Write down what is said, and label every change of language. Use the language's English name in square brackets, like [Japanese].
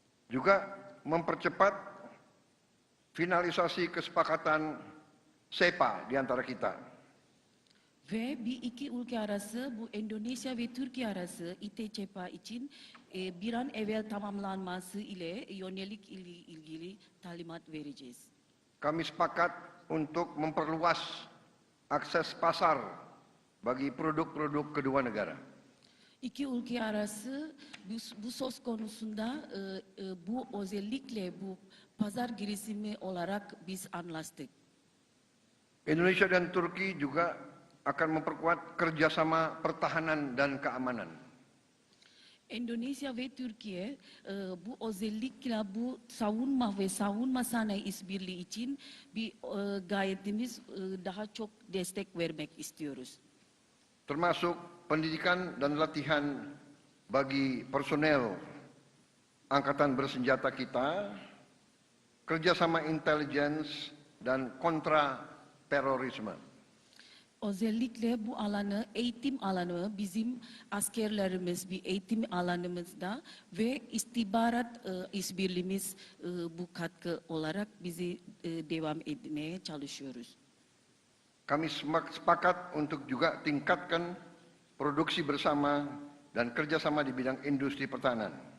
[Indonesian] Juga mempercepat finalisasi kesepakatan SEPA di antara kita. [Turkish] Ve bir iki ülke arası, bu Endonezya ve Türkiye arası İTÇPA için bir an evvel tamamlanması ile yönelik ilgili talimat vereceğiz. [Indonesian] Kami sepakat untuk memperluas akses pasar bagi produk-produk kedua negara. [Turkish] İki ülke arası bu söz konusunda bu özellikle bu pazar girişimi olarak biz anlaştık. [Indonesian] Indonesia dan Turki juga akan memperkuat kerjasama pertahanan dan keamanan. [Turkish] Endonezya ve Türkiye bu özellikle bu savunma sanayi işbirliği için bir gayetimiz daha çok destek vermek istiyoruz. [Indonesian] Termasuk pendidikan dan latihan bagi personel angkatan bersenjata kita, kerjasama intelligence dan kontra terorisme. [Turkish] Özellikle bu alanı, eğitim alanı bizim askerlerimiz bir eğitim alanımızda ve istihbarat işbirliğimiz bu katkı olarak bizi devam etmeye çalışıyoruz. [Indonesian] Kami sepakat untuk juga tingkatkan produksi bersama dan kerjasama di bidang industri pertahanan.